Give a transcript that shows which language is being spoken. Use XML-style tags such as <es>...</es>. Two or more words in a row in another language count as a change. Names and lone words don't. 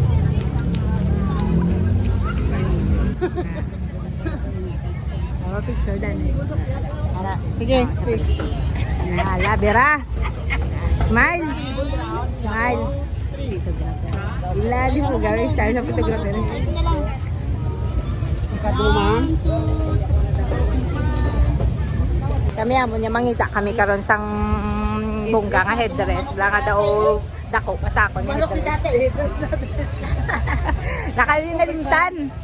<tl>Mapapicture dan. Sige, sige. Hala, Bira.</tl> <en>Smile. Smile.</en> <tl>Ilalim mo guys, tayo sa photographer.</tl> <hil>Kami amo niya mangita kami karon sang bongga nga headdress. Wala nga daw dako pasako ni headdress. Nakalinalimtan.</hil>